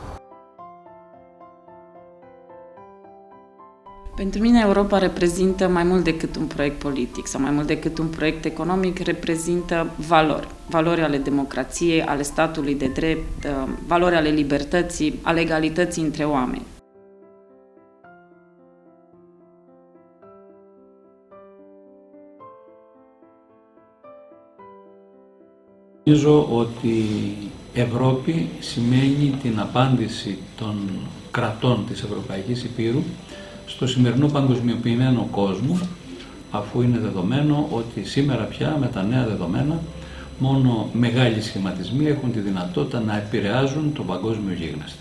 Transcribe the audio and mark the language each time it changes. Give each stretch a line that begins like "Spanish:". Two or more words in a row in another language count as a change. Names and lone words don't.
Romanian: Pentru mine Europa reprezintă mai mult decât un proiect politic sau mai mult decât un proiect economic, reprezintă valori. Valori ale democrației, ale statului de drept, valori ale libertății, ale egalității între oameni.
Greek: Νομίζω ότι η Ευρώπη σημαίνει την απάντηση των κρατών της Ευρωπαϊκής Υπήρου στο σημερινό παγκοσμιοποιημένο κόσμο, αφού είναι δεδομένο ότι σήμερα πια με τα νέα δεδομένα μόνο μεγάλοι σχηματισμοί έχουν τη δυνατότητα να επηρεάζουν το παγκόσμιο γίγνεσθε.